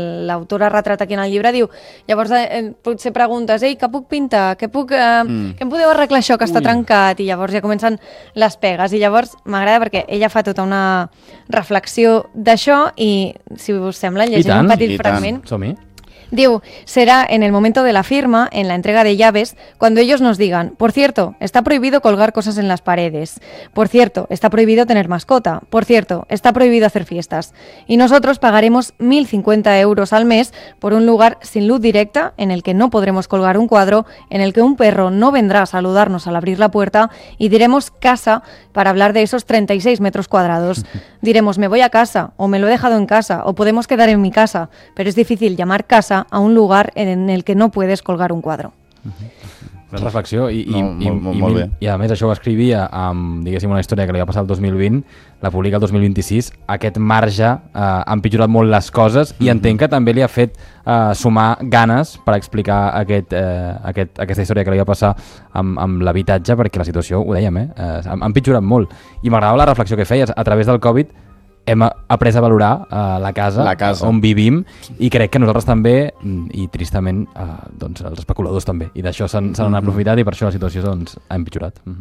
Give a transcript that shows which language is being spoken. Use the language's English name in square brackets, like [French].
[Catalan] l'autora retrata aquí en el llibre, diu, llavors potser preguntes, ei, què puc pintar, què em podeu arreglar això que està trencat, i llavors ja comencen les pegues, i llavors m'agrada perquè ella fa tota una reflexió d'això, i si us sembla, llegeix un petit fragment. Som-hi. [Spanish] Diu, será en el momento de la firma, en la entrega de llaves, cuando ellos nos digan, por cierto, está prohibido colgar cosas en las paredes, por cierto, está prohibido tener mascota, por cierto, está prohibido hacer fiestas, y nosotros pagaremos 1.050 euros al mes por un lugar sin luz directa, en el que no podremos colgar un cuadro, en el que un perro no vendrá a saludarnos al abrir la puerta, y diremos casa para hablar de esos 36 metros cuadrados. Diremos, me voy a casa, o me lo he dejado en casa, o podemos quedar en mi casa, pero es difícil llamar casa a un lugar en el que no puedes colgar un cuadro. [Catalan] Una reflexió i a més això ho escrivia amb, diguéssim, una història que li va passar el 2020, la publica el 2026. Aquest marge ha empitjorat molt les coses, i entenc que també li ha fet sumar ganes per explicar aquesta història que li va passar amb l'habitatge, perquè la situació, ho dèiem, ha empitjorat molt, i m'agradava la reflexió que feies. A través del Covid hem après a valorar la casa on vivim, i crec que nosaltres també, i tristament, doncs els especuladors també, i d'això s'han aprofitat, i per això la situació, doncs, ha empitjorat.